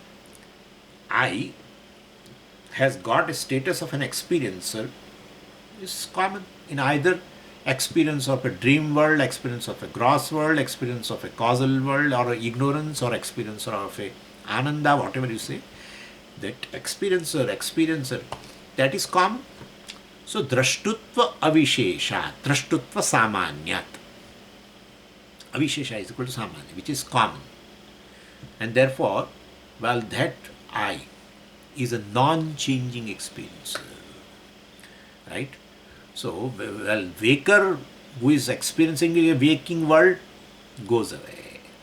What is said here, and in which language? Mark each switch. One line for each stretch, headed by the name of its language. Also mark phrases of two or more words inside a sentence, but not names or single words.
English: I has got a status of an experiencer is common in either experience of a dream world, experience of a gross world, experience of a causal world, or ignorance, or experience of a ananda, whatever you say. That experiencer, that is common.
Sanskrit: So drashtutva avishesha, drashtutva samanyat.
English: Avishesha is equal to samanya, which is common. And therefore, well, that I is a non-changing experience. Right? So, well, waker who is experiencing a waking world goes away.